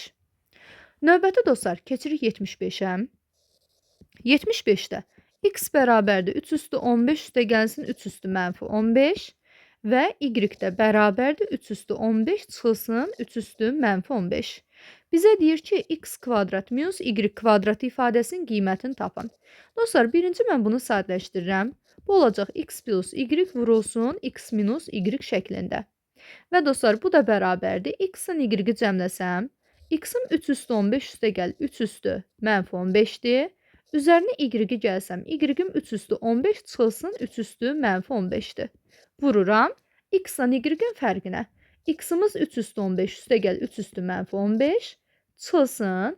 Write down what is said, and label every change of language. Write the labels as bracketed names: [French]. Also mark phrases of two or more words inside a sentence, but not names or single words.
[Azerbaijani] Növbəti dostlar, keçirik 75-ə. 75-də x bərabərdir 3 üstü 15 üstə gəlsin 3 üstü mənfi 15 və y də bərabərdir 3 üstü 15 çıxılsın 3 üstü mənfi 15. Bizə deyir ki, x kvadrat minus y kvadrat ifadəsinin qiymətini tapın. Dostlar, birinci mən bunu sadələşdirirəm. Bu olacaq x plus y vurulsun x minus y şəklində. Və dostlar, bu da bərabərdir. X-in y-i cəmləsəm, x-in 3 üstü 15 üstə gəl 3 üstü mənfi 15-dir. Üzərinə y-i gəlsəm, y-im 3 üstü 15 çıxılsın 3 üstü mənfi 15-dir. Vururam x-la y-in fərqinə. X-imiz 3 üstü 15 üstə gəl 3 üstü mənfi 15 çıxılsın.